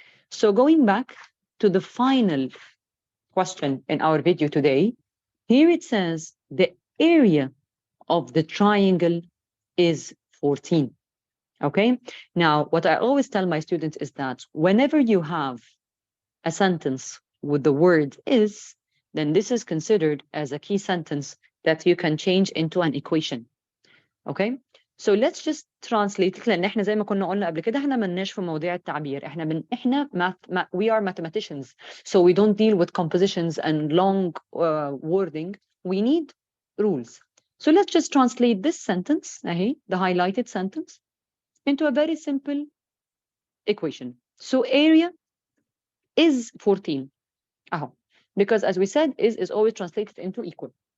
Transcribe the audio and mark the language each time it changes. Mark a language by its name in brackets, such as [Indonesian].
[English] So going back to the final question in our video today, here it says the area of the triangle is 14. Okay, now what I always tell my students is that whenever you have a sentence with the word is, then this is considered as a key sentence that you can change into an equation. Okay, so let's just translate it, [Arabic] لان احنا زي ما كنا قلنا قبل كده احنا ملناش في مواضيع التعبير. [English] We are mathematicians, so we don't deal with compositions and long wording. We need rules. So let's just translate this sentence, the highlighted sentence, into a very simple equation. So area is 14. Because as we said, is always translated into equal.